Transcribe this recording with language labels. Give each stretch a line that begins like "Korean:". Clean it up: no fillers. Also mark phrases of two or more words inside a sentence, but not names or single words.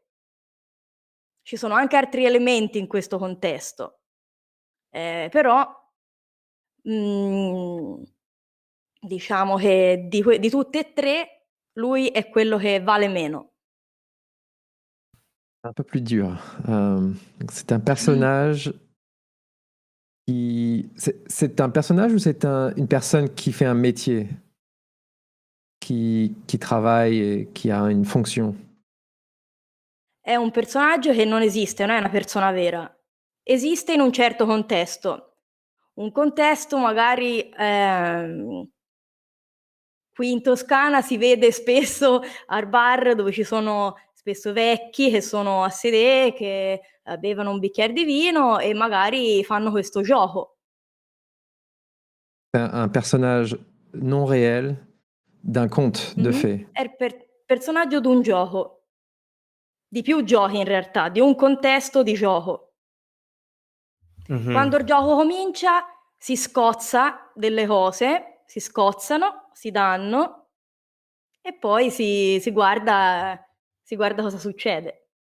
Italian: Ci sono anche altri elementi in questo contesto, però, mhmm, diciamo che di tutte e 3 lui è quello che vale meno.
French: Un peu plus dur. C'est un personnage c'est un personnage ou c'est une personne qui fait un métier, qui travaille et qui a une fonction?
Italian: È un personaggio che non esiste, non è una persona vera. Esiste in un certo contesto. Un contesto magari, qui in Toscana si vede spesso al bar dove ci sono spesso vecchi che sono a sedè, che, bevono un bicchier di vino e magari fanno questo gioco.
French: C'est un personnage non réel d'un conte de fées.
Italian: È il personaggio d'un gioco. Di più giochi in realtà, di un contesto di gioco. Ujú. Quando il gioco comincia si scozza delle cose, si scozzano, si danno e poi si guarda cosa succede.